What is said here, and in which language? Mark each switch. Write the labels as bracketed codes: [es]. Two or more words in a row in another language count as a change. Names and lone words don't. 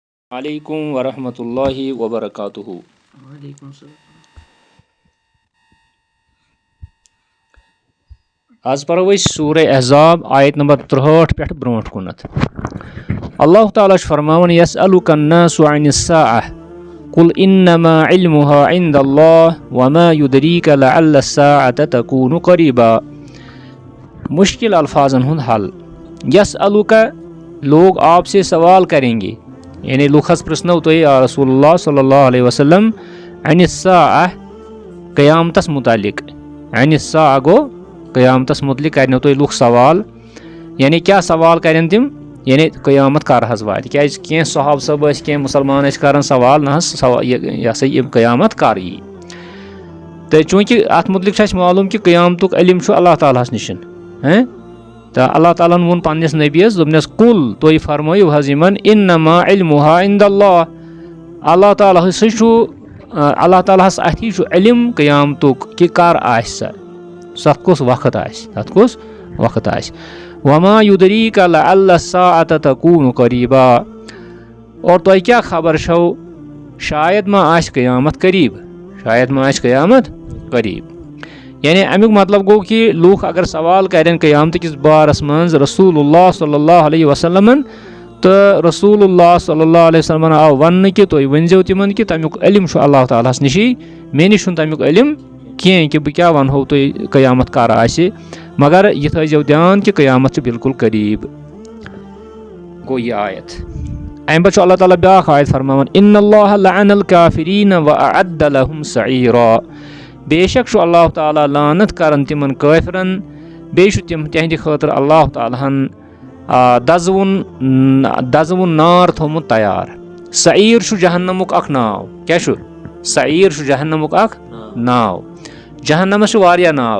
[ar] علیکم ورحمۃ اللہ وبرکاتہ. وعلیکم السلام. [ks] آز پرو أسۍ سورہ احزاب آیت نمبر 63 پٮ۪ٹھ برونٛٹھ کُنتھ. اللہ تعالیٰ چھُ فرماوان [ar] یسألُکَ الناس عن الساعة قل انما علمها عند الله وما يدريك لعل الساعة تكون قريبا. [ks] مشکل الفاظن ہُنٛد حل. یسألُکَ [ur] لوگ آپ سے سوال کریں گے، [ks] یعنی لُکھس پرٛژھنو تُہۍ یا رسول اللہ صلی اللہ علیہ وسلم عن الساعة قیامتس متعلق. عن الساعة گوٚو قیامتس متعلق کرنو تُہۍ لُکھ سوال، یعنی کیٛاہ سوال کرن تِم، یعنی قیامت کر حظ واتہِ. کیٛازِ کینٛہہ صحابہٕ صٲب ٲسۍ، کینٛہہ مُسلمان ٲسۍ کران سوال، نہ حظ یہِ ہسا یہِ قیامت کر یی. تہٕ چوٗنٛکہِ اتھ متعلق چھُ اَسہِ معلوٗم کہِ قیامتُک علم چھُ اللہ تعالیٰ ہس نِش. تہٕ اللہ تعالیٰ ہن ووٚن پننِس نبیَس دوٚپنس کُل تُہۍ فرمٲیِو حظ یِمن [ar] انما علمها عند اللہ. [ks] اللہ تعالیٰ ہسے چھُ اللہ تعالیٰ ہس اَتھی چھُ علم قیامتُک کہِ کر آسہِ سۄ کُس وقت آسہِ، تتھ کُس وقت آسہِ. [ar] وما يدريك لعل الساعة تكون قريبا. [ks] اور تۄہہِ کیٛاہ خبر چھو شاید ما آسہِ قیامت قریٖب، شاید ما آسہِ قیامت قریٖب. یعنی امیُک مطلب گوٚو کہِ لُکھ اگر سوال کرن قیامتہٕ کِس بارس منٛز رسول اللہ صلی اللہ علیہ وسلمن، تہٕ رسول اللہ صلی اللہ علیہ وسلمن آو وننہٕ کہِ تُہۍ ؤنزیو تِمن کہِ تمیُک علم چھُ اللہ تعالیٰ ہس نِشی، مےٚ نِش چھُنہٕ تمیُک علم کینٛہہ کہِ بہٕ کیٛاہ ونہو تۄہہِ قیامت کر آسہِ، مگر یہِ تھٲیزیو دیان کہِ قیامت چھِ بالکُل قریٖب. گوٚو یہِ آیت. امہِ پتہٕ چھُ اللہ تعالیٰ بیٛاکھ آیت فرماوان [ar] ان اللہ لعن الکافرین واعد لهم سعیرا. [ks] بے شک چھُ اللہ تعالیٰ لعنت کران تِمن کٲفرن، بیٚیہِ چھُ تِہنٛدِ خٲطرٕ اللہ تعالیٰ ہن دزوُن نار تھوٚومُت تیار. سعیٖر چھُ جہنمُک اکھ ناو. کیٛاہ چھُ سعیٖر؟ چھُ جہنمُک اکھ ناو. جہنمس چھُ واریاہ ناو.